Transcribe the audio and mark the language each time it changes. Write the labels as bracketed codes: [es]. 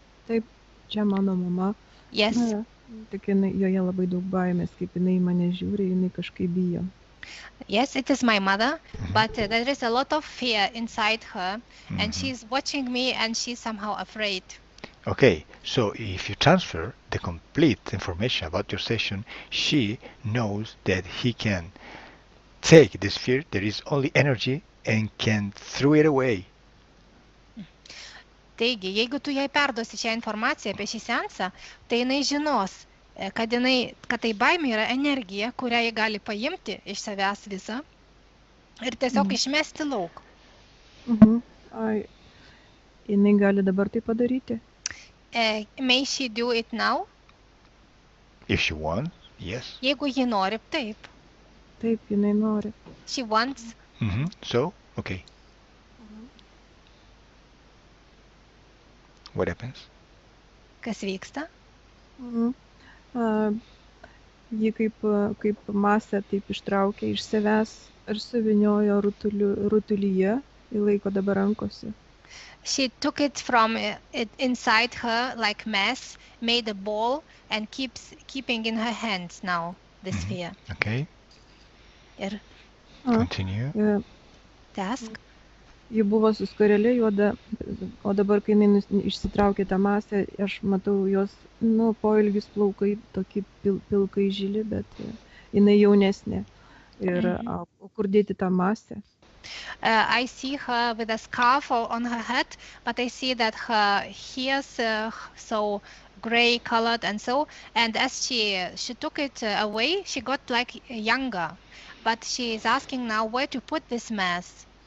[lt] Taip, čia mano mama. [en] Yes. [lt] Tik joje labai daug baimės, kaip jinai mane žiūri, jinai kažkaip bijo. [en] Yes, it is my mother, but there is a lot of fear inside her, and she's watching me and she's somehow afraid. Okay, so if you transfer the complete information about your session, she knows that he can take this fear, there is only energy, and can throw it away. [lt] Taigi, jeigu tu jai perduosi šią informaciją apie šį seansą, tai jinai žinos, kad tai baimė yra energija, kurią ji gali paimti iš savęs visą ir tiesiog išmesti lauk. Jinai gali dabar tai padaryti? [en] May she do it now? If she wants, yes. [lt] Jeigu ji nori, taip. Taip, jinai nori. [en] She wants. So, okay. What happens? [lt] Kas vyksta? Ji kaip masę taip ištraukė iš savęs ir suviniojo rutulyje, į laiko dabar rankose. [en] She took it from inside her like mass, made a ball and keeping in her hands now the sphere. Okay. [lt] Ir [en] continue. [lt] Tęsk. Ji buvo su skarelė juoda, o dabar, kai jinai išsitraukė tą masę, aš matau jos, poilgis plaukai, tokie pilkai žili, bet jinai jaunesnė. Ir kur dėti tą masę? [en] I see her with a scarf on her head, but I see that her hair's so gray colored and so, and as she took it away, she got like younger, but she is asking now where to put this mass.